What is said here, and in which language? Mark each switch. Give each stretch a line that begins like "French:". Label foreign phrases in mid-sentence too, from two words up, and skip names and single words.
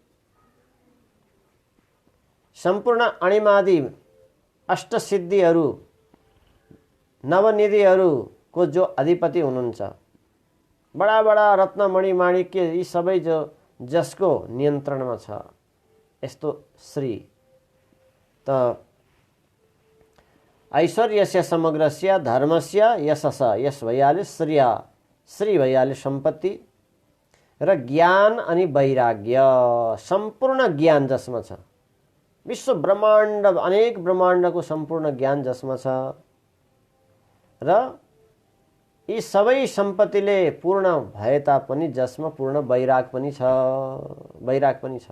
Nepali: सम्पूर्ण अणिमादि अष्टसिद्धिहरू नवनिधिहरूको जो अधिपति हुनुहुन्छ, बडा बडा रत्नमणि माणिक्य यी सबै जो जसको नियन्त्रणमा छ, यस्तो श्री। त
Sanskrit: ऐश्वर्यस्य समग्रस्य धर्मस्य यशस,
Nepali: यश भइहाल्यो श्रेय, श्री भइहाल्यो सम्पत्ति, र ज्ञान अनि वैराग्य, सम्पूर्ण ज्ञान जसमा छ। विश्व ब्रह्माण्ड, अनेक ब्रह्माण्डको सम्पूर्ण ज्ञान जसमा छ र यी सबै सम्पत्तिले पूर्ण भए तापनि जसमा पूर्ण वैराग पनि छ, वैराग पनि छ।